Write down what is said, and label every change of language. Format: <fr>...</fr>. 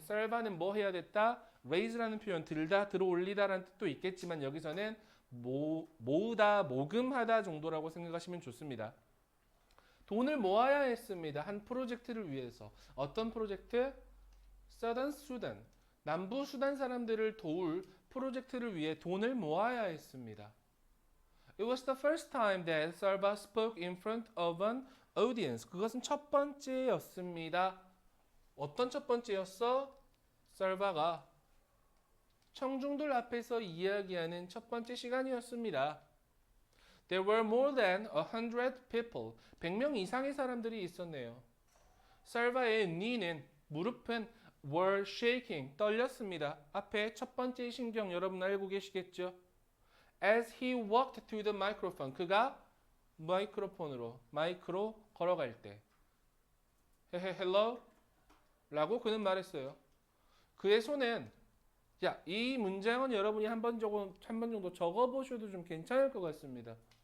<ko>Sarva는 뭐 해야 됐다? raise라는 표현 들다, 들어올리다라는 뜻도 있겠지만 여기서는 모으다, 모금하다 정도라고 생각하시면 좋습니다. 돈을 모아야 했습니다. 한 프로젝트를 위해서. 어떤 프로젝트? Southern Sudan. 남부 수단 사람들을 도울 프로젝트를 위해 돈을 모아야 했습니다.</ko> <en>It was the first time that Sarva spoke in front of an audience.</en> <ko>그것은 첫 번째였습니다. 어떤 첫 번째였어? Sarva가 청중들 앞에서 이야기하는 첫 번째 시간이었습니다.</ko> <en>There were more than 100 people.</en> <ko>100명 이상의 사람들이 있었네요.</ko> <en>Sarva의 knee는</en> <ko>무릎은</ko> <en>were shaking.</en> <ko>떨렸습니다. 앞에 첫 번째 신경 여러분 알고 계시겠죠?</ko> <en>As he walked to the microphone.</en> <ko>그가 마이크로 걸어갈 때. Hello? 라고 그는 말했어요. 그의 손은 이 문장은 여러분이 한 번 정도 적어보셔도 좀 괜찮을 것 같습니다.</ko>